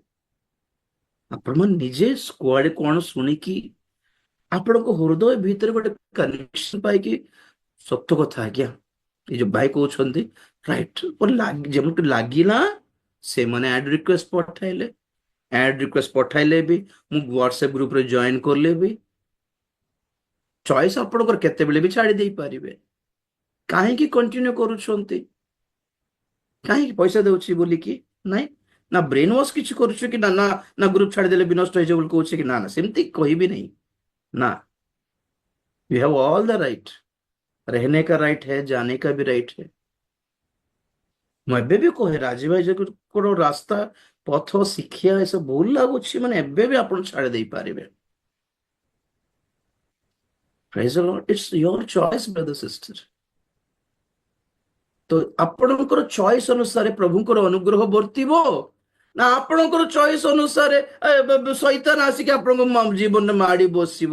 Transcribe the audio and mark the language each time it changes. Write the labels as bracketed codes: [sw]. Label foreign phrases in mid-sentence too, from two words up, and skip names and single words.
[or] ଆପଣମାନେ ନିଜେ କୁଆଡେ କଣ ଶୁଣିକି ଆପଣଙ୍କ ହୃଦୟ ଭିତରେ ଗୋଟେ କନେକ୍ସନ ପାଇକି, ସତ କଥା ଆଜ୍ଞା ଏ ଯୋଉ ଭାଇ କହୁଛନ୍ତି ରାଇଟ, ଯେମିତି ଲାଗିଲା ସେମାନେ [en] add request [or] ପଠାଇଲେ, [en] add request [or] ପଠାଇଲେ ବି ମୁଁ ହ୍ୱାଟ୍ସଆପ ଗ୍ରୁପରେ ଜଏନ କଲେ ବି ଚଏସ୍ ଆପଣଙ୍କର କେତେବେଳେ ବି ଛାଡି ଦେଇପାରିବେ। କାହିଁକି କଣ୍ଟିନ୍ୟୁ କରୁଛନ୍ତି? କାହିଁକି? ପଇସା ଦେଉଛି ବୋଲିକି? ନାଇଁ ନା [en] brain wash [or] କିଛି କରୁଛୁ କି? ନା ନା ନା ଗ୍ରୁପ ଛାଡ଼ିଦେଲେ ବି ନଷ୍ଟ ହେଇଯିବ ବୋଲି କହୁଛି କି? ନା ନା ସେମିତି କହିବି ନାହିଁ। [hi] ना, [en] you have all the right, [hi] रहने का राइट है, जाने का भी राइट है। [or] ମୁଁ ଏବେ ବି କହେ ରାଜୀବ ଭାଇ ଯେ କୋଣ ରାସ୍ତା ପଥ ଶିକ୍ଷା ଏସବୁ ଭୁଲ ଲାଗୁଛି ମାନେ ଏବେ ବି ଆପଣ ଛାଡି ଦେଇପାରିବେ। [en] Praise the Lord, it's your choice brother sister. [or] ତ ଆପଣଙ୍କର ଚଏସ୍ ଅନୁସାରେ ପ୍ରଭୁଙ୍କର ଅନୁଗ୍ରହ ବର୍ତ୍ତିବ, ନା ଆପଣଙ୍କର ଚଏସ୍ ଅନୁସାରେ ଶୈତାନ ଆସିକି ଆପଣଙ୍କ ଜୀବନରେ ମାଡି ବସିବ?